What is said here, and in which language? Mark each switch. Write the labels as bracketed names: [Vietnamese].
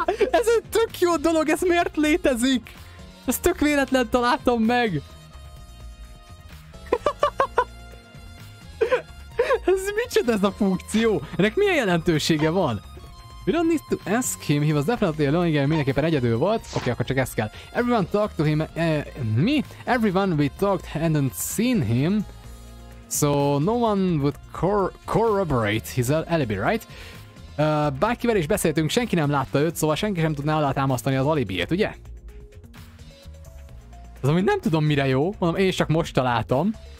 [Hungarian] Ez egy tök jó dolog, ez miért létezik? Ez tök véletlen találtam meg! Ez micsoda ez a funkció? Ennek milyen jelentősége van? [English] We don't need to ask him, he was definitely alone, [Hungarian] igen, mindenképpen egyedül volt. Oké, akkor csak ezt kell. [English] Everyone talked to him, me? Everyone we talked hadn't seen him, so no one would corroborate his alibi, right? [Hungarian] Bárkivel is beszéltünk, senki nem látta őt, szóval senki sem tudná alátámasztani az alibiét, ugye? Az, amit nem tudom mire jó, mondom, én csak most találtam.